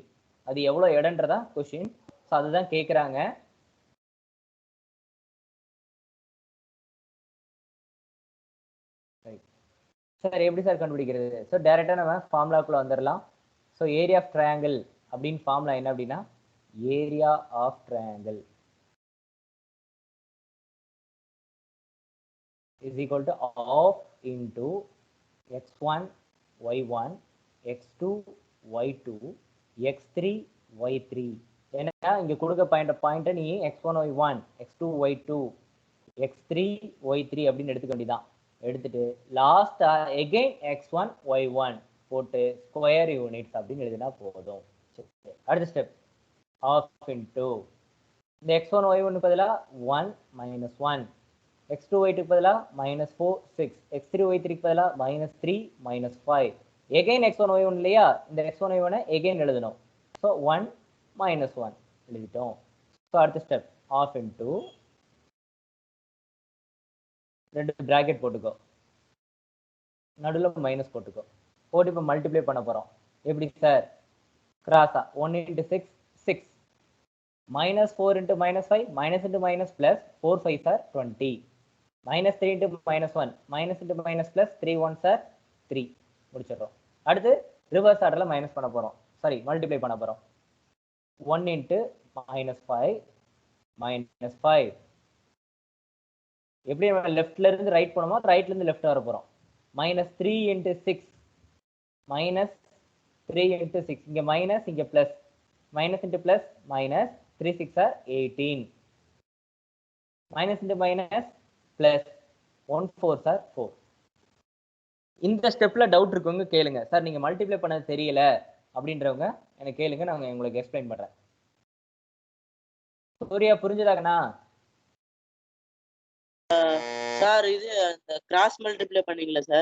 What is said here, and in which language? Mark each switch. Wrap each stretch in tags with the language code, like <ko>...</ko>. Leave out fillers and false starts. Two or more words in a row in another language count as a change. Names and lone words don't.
<ta>அது எவ்வளோ இடம்ன்றதான் கொஸ்டின். ஸோ அதுதான் கேட்குறாங்க. சார் எப்படி சார் கண்டுபிடிக்கிறது? ஸோ டைரக்டா நம்ம ஃபார்முலாக்குள்ள வந்துடலாம்.</ta> <en>ஸோ area of triangle</en> <ta>அப்படின்னு ஃபார்முலா என்ன அப்படின்னா,</ta> <en>area of triangle is equal to half into x1 y1 x2 y2 x3 y3.</en> <ta>ஏன்னா இங்க கொடுக்க பாயிண்ட் நீ x1 y1 x2 y2 x3 y3 அப்படின்னு எடுத்துக்க வேண்டியதான். எடுத்துட்டு லாஸ்டா எகைன் x1 y1 போட்டு</ta> <en>square units</en> <ta>அப்படின்னு எழுதினா போதும். அடுத்த ஸ்டெப்</ta> <en>half into</en> <ta>இந்த x1 y1 பதிலா 1 minus 1 x2 y2 பதிலா -4 6 x3 y3 பதிலா -3 -5 again x1 y1 இல்லையா, இந்த x1 y1 again எழுதணும். ஸோ 1 -1 எழுதிட்டோம். ஸோ அடுத்த ஸ்டெப்</ta> <en>half into</en> <ta>ரெண்டு பிராக்கெட் போட்டுக்கோ, நடுவில் மைனஸ் போட்டுக்கோ, போட்டு இப்போ மல்டிப்ளை பண்ண போறோம். எப்படி சார்?</ta> <en>கிராஸா 1 into 6 6 -4 into -5 minus into minus plus 4 5 are 20 -3 into -1 minus into minus plus 3 1s are 3 முடிச்சிடுறோம்.</en> <ta>அடுத்து</ta> <en>reverse order</en> <ta>மைனஸ் பண்ண போறோம், சாரி மல்டிப்ளை பண்ண போறோம். 1 into -5 -5 எப்படி நம்ம லெஃப்ட்ல இருந்து ரைட் போனோமோ ரைட்ல இருந்து லெஃப்ட் வர போறோம்.</ta> <en>-3 into 6 -3 into 6</en> <ta>இங்க மைனஸ் இங்க பிளஸ்,</ta> <en>minus into plus minus 3 6 are 18 minus into minus plus 1 4 are 4.</en> <ta>இந்த ஸ்டெப்ல டவுட் இருக்கவங்க கேளுங்க. சார் நீங்க மல்டிப்ளை பண்ணது தெரியல அப்படின்றவங்க எனக்கு கேளுங்க, நான் உங்களுக்கு எக்ஸ்பிளைன் பண்றேன். சூர்யா புரிஞ்சதாங்கண்ணா? சார் இது அந்த</ta> <en>cross multiply</en> <ta>பண்ணீங்களா சார்?</ta>